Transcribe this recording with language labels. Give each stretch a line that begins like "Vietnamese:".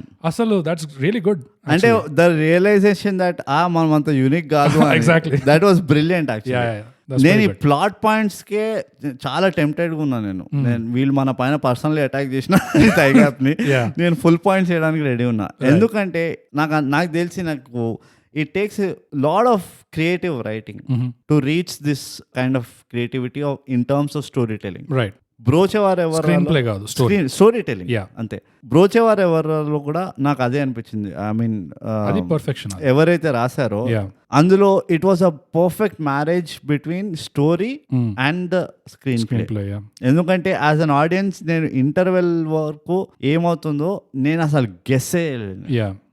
English: అసలు that's really good.
Telugu: అంటే
English: the realization that
Telugu: మనం అంత యూనిక్ కాదు.
English: Exactly, that was brilliant actually.
Telugu: నేను ఈ ప్లాట్ పాయింట్స్ కే చాలా టెంప్టెడ్ గా ఉన్నాను. నేను వీళ్ళు మన పైన పర్సనల్లీ అటాక్ చేసిన టైగ్యాప్ ని నేను ఫుల్ పాయింట్స్ చేయడానికి రెడీ ఉన్నా. ఎందుకంటే నాకు తెలిసి నాకు
English: it takes a lot of creative writing to reach this kind of creativity in terms of storytelling. Right.
Telugu: బ్రోచేవారు ఎవరు స్క్రీన్ ప్లే కాదు, స్టోరీ టెలింగ్ అంతే. బ్రోచేవారు ఎవరిలో కూడా నాకు అదే అనిపించింది.
English: I mean
Telugu: అది పర్ఫెక్షన్. ఎవరైతే రాశారో అందులో
English: It was a perfect marriage between story and the screenplay.
Telugu: ఎందుకంటే
English: as an audience
Telugu: నేను ఇంటర్వెల్ వరకు ఏమవుతుందో నేను అసలు గెస్ చేయలేను.